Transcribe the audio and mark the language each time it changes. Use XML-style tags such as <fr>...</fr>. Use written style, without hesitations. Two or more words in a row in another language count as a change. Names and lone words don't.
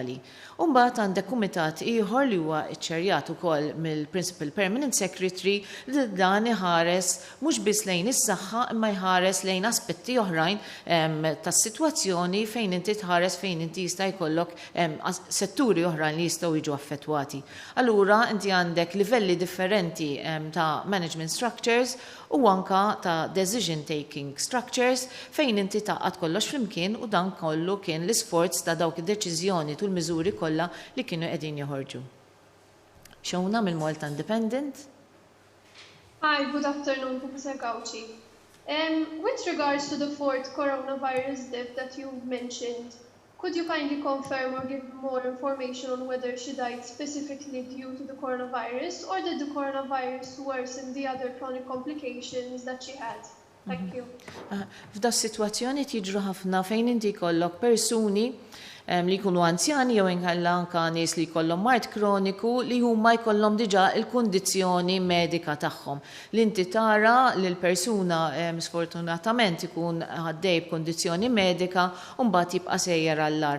<mt>Umbagħad għandek kumitat ieħor li huwa ċċerjat ukoll mill-Principal Permanent Secretary li dan iħares mhux biss lejn is-saħħa imma jħares lejn aspetti oħrajn tas-sitwazzjoni fejn inti tħares fejn inti jista' jkollok setturi oħrajn li jistgħu jiġu affettwati. Allura inti għandek livelli differenti ta'</mt> <en>management structures</en> <mt>u anka ta'</mt> <en>decision taking structures</en> <mt>fejn inti taqgħod kollox flimkien u dan kollu kien l-isforz ta' dawk id-deċiżjoni tul miżuri kollha li kienu qegħdin joħorġu. Xewna mill-Malta Independent.</mt> <en>Hi, good afternoon, Professor Gauci. With regards to the 4th coronavirus death that you've mentioned, could you kindly confirm or give more information on whether she died specifically due to the coronavirus or did the coronavirus worsen the other chronic complications that she had? Thank you.</en> <mt>F'da situazzjoni tiġru ħafna fejn inti kollok persuni li jkunu anzjani jew inkella anke nies li jkollhom mart kroniku li huma jkollhom diġà il-kundizzjoni medika tagħhom. Li inti tara li l-persuna sfortunatament ikun għaddej b'kundizzjoni medika u mbagħad jibqa' sejjer għall-ar.</mt>